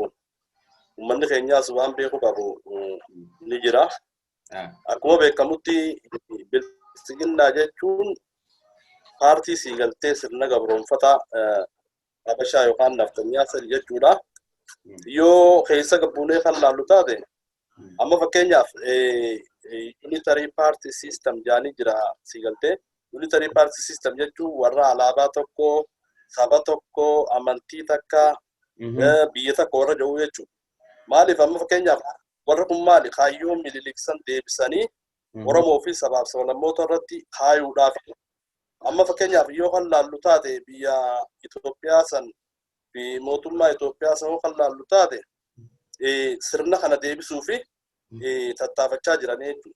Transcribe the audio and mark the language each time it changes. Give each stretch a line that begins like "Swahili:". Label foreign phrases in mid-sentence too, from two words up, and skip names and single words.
Oromo: Uummanni keenyaas waan beeku qabu ni jira. Akkuma beekamutti biltsiginnaa jechuun paartii siigaltee sirna gabroonfataa Habashaa yookaan naftanyaa sadi jechuudha. Yoo keessa gabbuunee kan laallu taate amma fakkeenyaaf
English: unitary party system
Oromo: jaanii jira siigaltee.
English: Unitary party system
Oromo: jechuun warra alaabaa tokko, saba tokko, amantii takka, biyya takko warra jiru jechuudha. Maaliif amma fakkeenyaaf warra kun maali kaayyoo mililiksan deebisanii Oromoo fi sabaaf sablammoota irratti kaayuudhaaf amma fakkeenyaaf yoo kan laallu taate biyya Itoophiyaa san fi mootummaa Itoophiyaa san kan laallu taate sirna kana deebisuu fi tattaafachaa jiranii jechuudha.